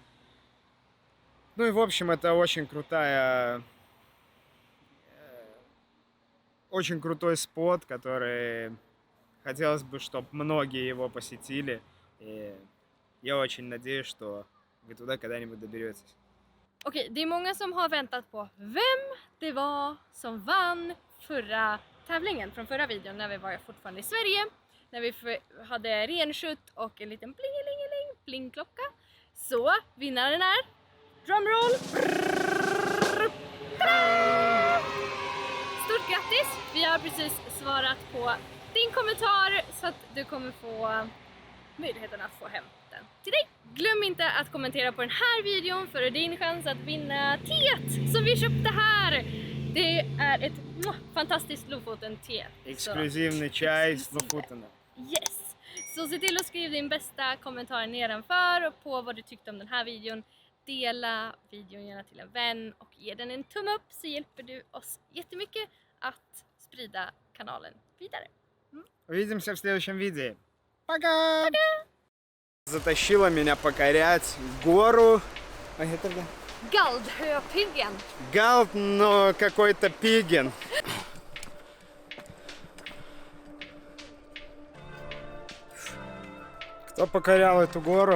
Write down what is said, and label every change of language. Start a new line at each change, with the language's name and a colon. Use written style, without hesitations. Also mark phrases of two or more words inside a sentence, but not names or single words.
Russian: Ну и в общем, это очень крутой спот, который хотелось бы, чтобы многие его посетили. И я очень надеюсь, что вы туда когда-нибудь доберетесь.
Swedish: Okej, det är många som har väntat på vem det var som vann förra tävlingen från förra videon när vi var fortfarande i Sverige. När vi hade renskjutt och en liten plingelingeling, plingklocka. Så vinnaren är, drumroll, stort grattis! Vi har precis svarat på din kommentar så att du kommer få möjligheten att få hem den till dig. Glöm inte att kommentera på den här videon för det är din chans att vinna teet som vi köpte här. Det är ett fantastiskt Lofoten-te.
Russian: Exklusivный чай с Lofoten.
Swedish: Yes! Så se till att skriva din bästa kommentar nedanför på vad du tyckte om den här videon. Dela videon gärna till en vän och ge den en tumme upp så hjälper du oss jättemycket att sprida kanalen vidare.
Russian: Увидимся в следующем видео. Пока! Затащила меня покорять гору. А это да? Galdhöpiggen. Галт, но какой-то пиген. Кто покорял эту гору?